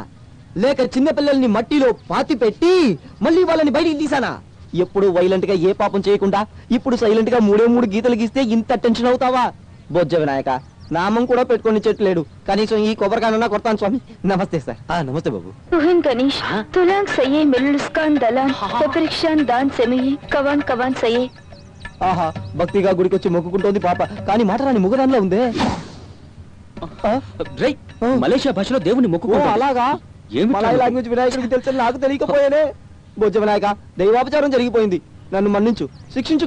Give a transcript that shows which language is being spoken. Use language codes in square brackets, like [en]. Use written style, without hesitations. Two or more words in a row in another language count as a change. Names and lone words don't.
[te] లేక చిన్న పిల్లల్ని మట్టిలో పాతి పెట్టి మళ్ళీ వాళ్ళని బయటికి తీసానా? ఎప్పుడు వైలెంట్ గా ఏ పాపం చేయకుండా ఇప్పుడు సైలెంట్ గా 3 గీతలు గీస్తే ఇంత టెన్షన్ అవుతావా? బొజ్జ వినాయక, నామం కూడా పెట్టుకొని చెట్లేడు, కనీసం ఈ కొబ్బరికాయనన్నా కొడతాను స్వామి. నమస్తే సార్. నమస్తే బాబు. तुहिन गणेश तुलांग सये मिलुस्कान दलान पपरिक्षान दान सेमये कवान कवान सये. ఆహా, భక్తిగా గుడికి వచ్చి మొక్కుకుంటోంది పాప, కానీ మాట రాని ముగదానిలో ఉందే. మలేషియా భాషలో దేవుని మొక్కు. అలాగా? మలయాళ లాంగ్వేజ్ వినాయకుడికి తెలుసని నాకు తెలియకపోయానే. బొజ్జ వినాయక, దైవాపచారం జరిగిపోయింది, నన్ను మన్నించు, శిక్షించుకో.